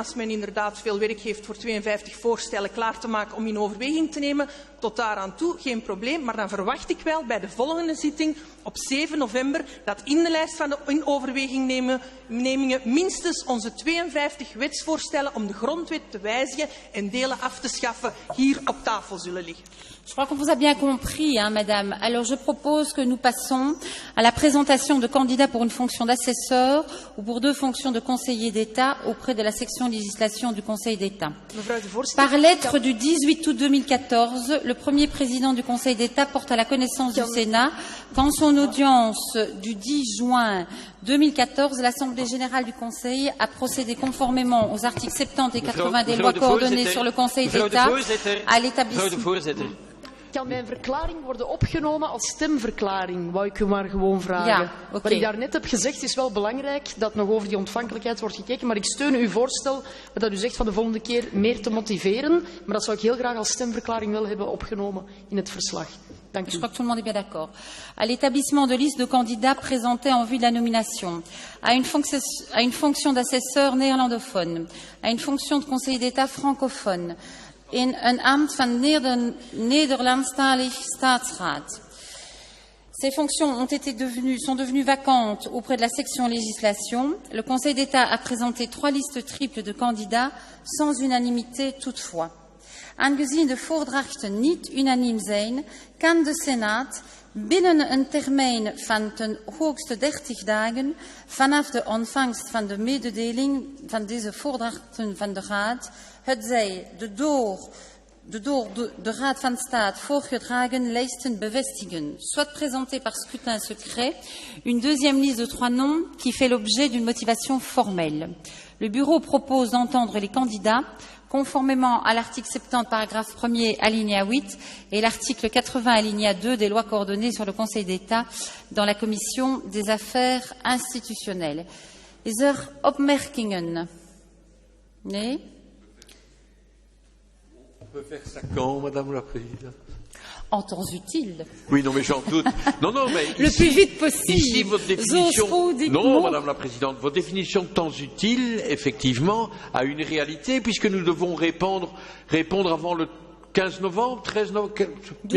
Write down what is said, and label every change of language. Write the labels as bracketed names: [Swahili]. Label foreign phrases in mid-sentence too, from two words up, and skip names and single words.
[Dutch] Als men inderdaad veel werk heeft voor 52 voorstellen klaar te maken om in overweging te nemen, tot daaraan toe geen probleem. Maar dan verwacht ik wel bij de volgende zitting op 7 november dat in de lijst van de in overweging nemingen minstens onze 52 wetsvoorstellen om de grondwet te wijzigen en delen af te schaffen hier op tafel zullen liggen. [French] Je crois qu'on vous a bien compris, hein, madame. Alors, je propose que nous passons à la présentation de candidats pour une fonction d'assesseur ou pour 2 fonctions de conseiller d'État auprès de la section législation du Conseil d'État. Par lettre du 18 août 2014, le premier président du Conseil d'État porte à la connaissance du Sénat qu'en son audience du 10 juin 2014, l'Assemblée générale du Conseil a procédé conformément aux articles 70 et 80 des lois coordonnées sur le Conseil d'État à l'établissement. [Dutch] Kan mijn verklaring worden opgenomen als stemverklaring, wou ik u maar gewoon vragen. Ja, okay. Wat ik daarnet heb gezegd is wel belangrijk, dat nog over die ontvankelijkheid wordt gekeken, maar ik steun uw voorstel dat u zegt van de volgende keer meer te motiveren, maar dat zou ik heel graag als stemverklaring wel hebben opgenomen in het verslag. Dank u. [French] Je crois que tout le monde est bien d'accord. À l'établissement de listes de candidats présentés en vue de la nomination, à une fonction d'assesseur néerlandophone, à une fonction de conseiller d'État francophone, [Dutch] in een ambt van Nederlandstalig staatsraad. [French] Ces fonctions sont devenues vacantes auprès de la section législation. Le Conseil d'État a présenté 3 listes triples de candidats, sans unanimité toutefois. [Dutch] Aangezien de voordrachten niet unaniem zijn, kan de Senaat binnen een termijn van ten hoogste 30 dagen vanaf de ontvangst van de mededeling van deze voordrachten van de Raad, hetzij de door de Raad van State voorgedragen lijsten bevestigen, [French] soit présentée par scrutin secret, une deuxième liste de 3 noms qui fait l'objet d'une motivation formelle. Le Bureau propose d'entendre les candidats conformément à l'article 70, paragraphe 1er, alinéa 8, et l'article 80, alinéa 2 des lois coordonnées sur le Conseil d'État dans la Commission des affaires institutionnelles. [Dutch] Is er opmerkingen? Nee? [French] On peut faire ça quand, Madame la Présidente? En temps utile. Oui, non, mais j'en doute. Non, mais le plus vite possible. Ici, votre définition. Non, Madame la Présidente, votre définition de temps utile, effectivement, a une réalité, puisque nous devons répondre avant le 15 novembre, 13 novembre, bien